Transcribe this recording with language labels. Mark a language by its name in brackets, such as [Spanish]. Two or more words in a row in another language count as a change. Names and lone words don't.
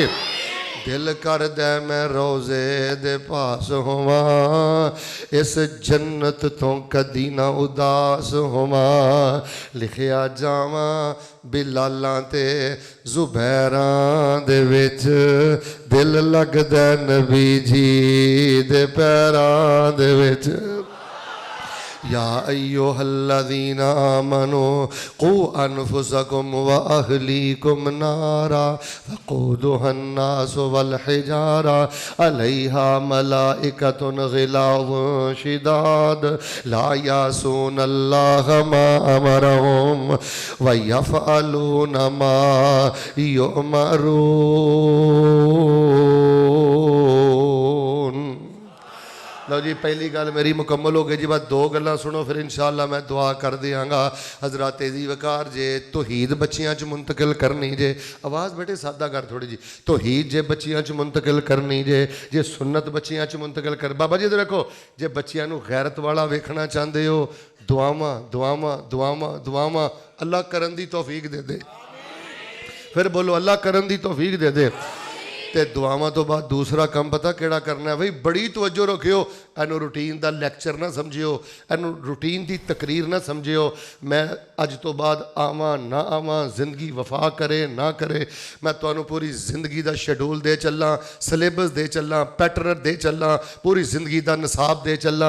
[Punjabi] ਦਿਲ ਕਰਦਾ ਮੈਂ ਰੋਜ਼ੇ ਦੇ ਪਾਸ ਹੋਵਾਂ, ਇਸ ਜੰਨਤ ਤੋਂ ਕਦੀ ਨਾ ਉਦਾਸ ਹੋਵਾਂ, ਲਿਖਿਆ ਜਾਵਾਂ ਬਿਲਾਲਾਂ ਤੇ ਜ਼ੁਬੈਰਾਂ ਦੇ ਵਿਚ, ਦਿਲ ਲਗਦਾ ਨਬੀ ਜੀ ਦੇ ਪੈਰਾਂ ਦੇ ਵਿਚ। [Arabic] يا أيها الذين آمنوا قوا أنفسكم وأهليكم نارا وقودها الناس والحجارة عليها ملائكة غلاظ شداد لا يعصون الله ما أمرهم ويفعلون ما يؤمرون. [Punjabi] ਲੋ ਜੀ, ਪਹਿਲੀ ਗੱਲ ਮੇਰੀ ਮੁਕੰਮਲ ਹੋ ਗਈ ਜੀ। ਬਸ 2 ਗੱਲਾਂ ਸੁਣੋ, ਫਿਰ ਇੰਸ਼ਾਅੱਲਾਹ ਮੈਂ ਦੁਆ ਕਰ ਦਿਆਂਗਾ। ਹਜ਼ਰਾਤ ਤੇਜ਼ੀ ਵਕਾਰ ਜੇ ਤੌਹੀਦ ਬੱਚੀਆਂ ਚ ਮੁੰਤਕਿਲ ਕਰਨੀ ਜੇ, ਆਵਾਜ਼ ਬੇਟੇ ਸਾਦਾ ਕਰ ਥੋੜ੍ਹੀ ਜੀ, ਤੌਹੀਦ ਜੇ ਬੱਚੀਆਂ ਚ ਮੁੰਤਕਿਲ ਕਰਨੀ ਜੇ ਸੁੰਨਤ ਬੱਚੀਆਂ ਚ ਮੁੰਤਕਿਲ ਕਰ। ਬਾਬਾ ਜੀ ਇਧਰ ਰੱਖੋ, ਜੇ ਬੱਚੀਆਂ ਨੂੰ ਗ਼ੈਰਤ ਵਾਲਾ ਵੇਖਣਾ ਚਾਹਤੇ ਹੋ, ਦੁਆਵਾਂ ਦੁਆਵਾਂ ਦੁਆਵਾਂ ਦੁਆਵਾਂ ਅੱਲਾਹ ਕਰਨ ਦੀ ਤੌਫ਼ੀਕ ਦੇ ਦੇ। ਫਿਰ ਬੋਲੋ ਅੱਲਾ ਕਰਨ ਦੀ ਤੌਫੀਕ ਦੇ ਦੇ। ਤੇ ਦੁਆਵਾਂ ਤੋਂ ਬਾਅਦ ਦੂਸਰਾ ਕੰਮ ਪਤਾ ਕਿਹੜਾ ਕਰਨਾ ਹੈ ਬਈ? ਬੜੀ ਤਵੱਜੋ ਰੱਖਿਓ, ਇਹਨੂੰ ਰੂਟੀਨ ਦਾ ਲੈਕਚਰ ਨਾ ਸਮਝਿਓ, ਇਹਨੂੰ ਰੂਟੀਨ ਦੀ ਤਕਰੀਰ ਨਾ ਸਮਝਿਓ। ਮੈਂ ਅੱਜ ਤੋਂ ਬਾਅਦ ਆਵਾਂ ਨਾ ਆਵਾਂ, ਜ਼ਿੰਦਗੀ ਵਫਾ ਕਰੇ ਨਾ ਕਰੇ, ਮੈਂ ਤੁਹਾਨੂੰ ਪੂਰੀ ਜ਼ਿੰਦਗੀ ਦਾ ਸ਼ੈਡਿਊਲ ਦੇ ਚੱਲਾਂ, ਸਿਲੇਬਸ ਦੇ ਚੱਲਾਂ, ਪੈਟਰਨ ਦੇ ਚੱਲਾਂ, ਪੂਰੀ ਜ਼ਿੰਦਗੀ ਦਾ ਨਿਸਾਬ ਦੇ ਚੱਲਾਂ।